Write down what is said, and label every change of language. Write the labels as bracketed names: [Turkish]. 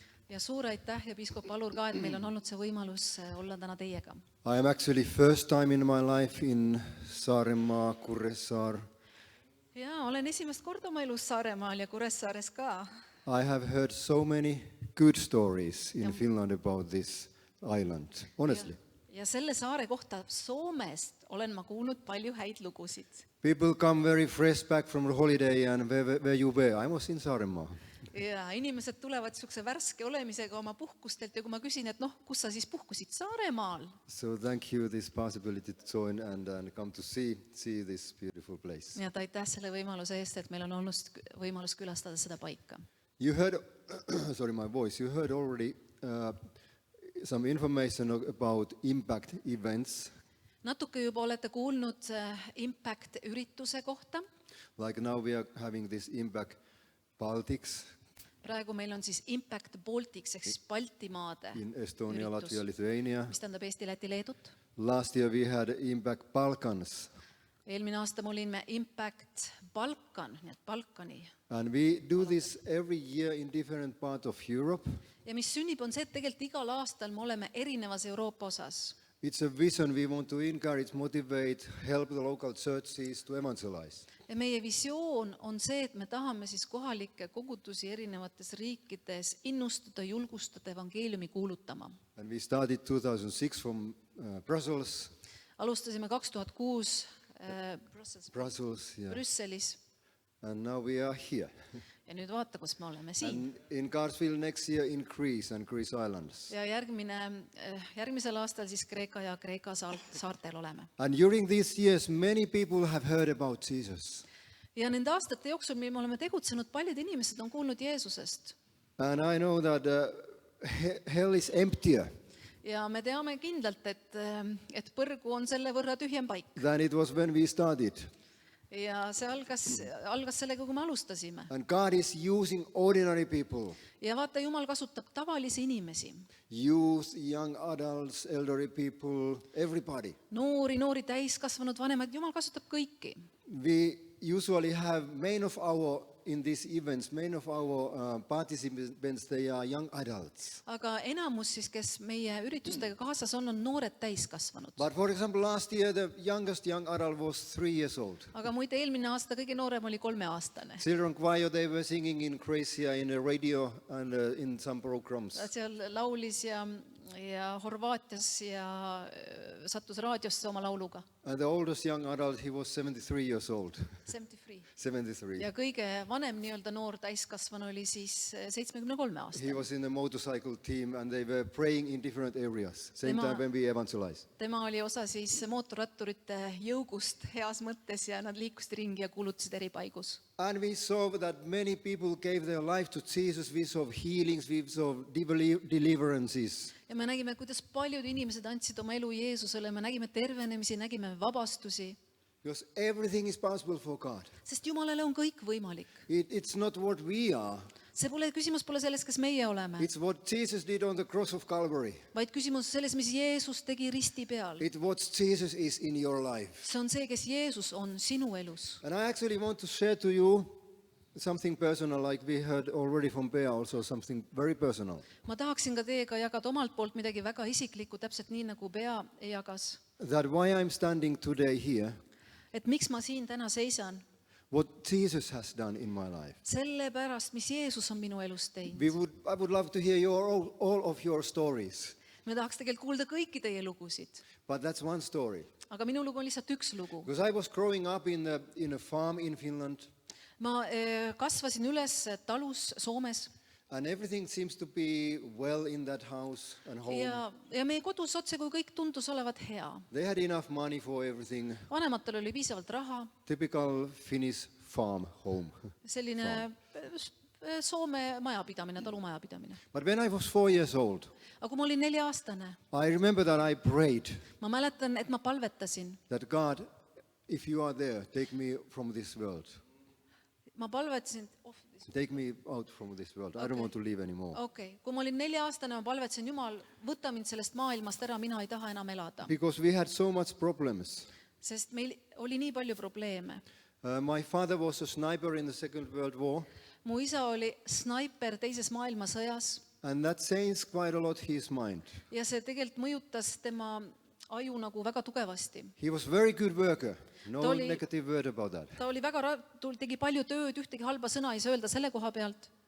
[Estonian] Ja suur aitäh ja piiskop Alur ka, et meil on olnud see võimalus olla täna teiega. [English] I am actually first time in my life in Saaremaa, Kuressaare. [Estonian] Ja olen esimest korda oma elus Saaremaal ja Kuressaares ka. [English] I have heard so many good stories in Finland about this island, honestly. [Estonian] Ja selle saare kohta Soomest olen ma kuulnud palju häid lugusid. [English] People come very fresh back from the holiday and where you were? I was in Saaremaa. [Estonian] Ja inimesed tulevad niisuguse värske olemisega oma puhkustelt ja kui ma küsin, et kus sa siis puhkusid Saaremaal? [English] So thank you this possibility to join and come to see this beautiful place. [Estonian] Ja aitäh selle võimaluse eest, et meil on olnud võimalus külastada seda paika. [English] You heard, sorry my voice, you heard already some information about impact events. [Estonian] Natuke juba olete kuulnud Impact-ürituse kohta. [English] Like now we are having this Impact Baltics [Estonian] Praegu meil on siis Impact Baltics ehk siis Baltimaade [English] in Estonia, [Estonian] üritus, [English] Latvia, Lithuania. [Estonian] mis tähendab Eesti, Läti, Leedut. [English] Last year we had Impact Balkans. [Estonian] Eelmine aasta me olime Impact Balkan, nii et Balkani. [English] And we do this every year in different parts of Europe. [Estonian] Ja mis sünnib on see, et tegelikult igal aastal me oleme erinevas Euroopa osas. [English] It's a vision we want to encourage, motivate, help the local churches to evangelize. [Estonian] Ja meie visioon on see, et me tahame siis kohalikke kogudusi erinevates riikides innustada, julgustada evangeeliumi kuulutama. [English] And we started 2006 from Brussels, [Estonian] Alustasime 2006 [English] Brussels, yeah. [Estonian] Brüsselis [English] And now we are here. [Estonian] ja nüüd vaata, kus me oleme siin. [English] And in Carsville next year in Greece and Greece Islands. [Estonian] Ja järgmisel aastal siis Kreeka ja Kreeka saartel oleme. [English] And during these years, many people have heard about Jesus. [Estonian] Ja nende aastate jooksul, mil me oleme tegutsenud, paljud inimesed on kuulnud Jeesusest. [English] And I know that hell is emptier [Estonian] Ja me teame kindlalt, et põrgu on selle võrra tühjem paik. [English] than it was when we started. [Estonian] Ja see algas sellega, kui me alustasime. [English] And God is using ordinary people, [Estonian] Ja vaata, Jumal kasutab tavalisi inimesi. [English] youth, young adults, elderly people, everybody. [Estonian] Noori täiskasvanud, vanemaid, Jumal kasutab kõiki. [English] We usually have in these events, main of our participants, they are young adults. [Estonian] Aga enamus siis, kes meie üritustega kaasas on noored täiskasvanud. [English] But for example, last year the youngest young adult was 3 years old. [Estonian] Aga muide, eelmine aasta kõige noorem oli 3-aastane. [English] Children choir, they were singing in Croatia in the radio and in some programs. [Estonian] Seal laulis ja Horvaatias ja sattus raadiosse oma lauluga. [English] And the oldest young adult, he was 73 years old. [Estonian] 73. Ja kõige vanem nii-öelda noor täiskasvanu oli siis 73 [English] He [Estonian] aastane. [English] was in the motorcycle team and they were praying in different areas. Same time when we evangelize. [Estonian] Tema oli osa siis mootorratturite jõugust heas mõttes ja nad liikusid ringi ja kuulutasid eri paigus. [English] And we saw that many people gave their life to Jesus. We saw healings, we saw deliverances. [Estonian] Ja me nägime, kuidas paljud inimesed andsid oma elu Jeesusele, me nägime tervenemisi, nägime vabastusi, [English] Because everything is possible for God. [Estonian] sest Jumalale on kõik võimalik. [English] It's not what we are. [Estonian] Küsimus pole selles, kes meie oleme, [English] It's what Jesus did on the cross of Calvary. [Estonian] vaid küsimus selles, mis Jeesus tegi risti peal. [English] It's what Jesus is in your life. [Estonian] See on see, kes Jeesus on sinu elus. [English] And I actually want to share to you something personal, like we heard already from Bea, also something very personal. [Estonian] Ma tahaksin ka teiega jagada omalt poolt midagi väga isiklikku, täpselt nii, nagu Bea jagas. [English] That why I'm standing today here, [Estonian] Et miks ma siin täna seisan? [English] what Jesus has done in my life. [Estonian] sellepärast, mis Jeesus on minu elus teinud. [English] I would love to hear all of your stories, [Estonian] Me tahaks tegelikult kuulda kõiki teie lugusid, [English] but that's one story. [Estonian] aga minu lugu on lihtsalt üks lugu. [English] Because I was growing up in a farm in Finland, [Estonian] Ma kasvasin üles talus Soomes [English] and everything seems to be well in that house and home. [Estonian] ja meie kodus otse kui kõik tundus olevat hea. [English] They had enough money for everything. [Estonian] Vanematel oli piisavalt raha, [English] Typical Finnish farm home. [Estonian] selline Soome majapidamine, talumajapidamine. [English] But when I was 4 years old, [Estonian] Aga kui ma olin 4-aastane, [English] I remember that I prayed [Estonian] ma mäletan, et ma palvetasin. [English] that God, if you are there, take me from this world. [Estonian] Ma palvetasin, [English] Take me out from this world. I don't Okay. want to live anymore. [Estonian] kui ma olin 4-aastane, ma palvetasin, Jumal, võta mind sellest maailmast ära, mina ei taha enam elada. [English] Because we had so much problems. [Estonian] Sest meil oli nii palju probleeme. [English] My father was a sniper in the Second World War, [Estonian] Mu isa oli snaiper teises maailmasõjas [English] and that changed quite a lot his mind. [Estonian] ja see tegelikult mõjutas tema aju nagu väga tugevasti. [English] He was a very good worker. No [Estonian] Ta oli- [English] negative word about that. [Estonian] Ta oli tegi palju tööd, ühtegi halba sõna ei saa öelda selle koha pealt,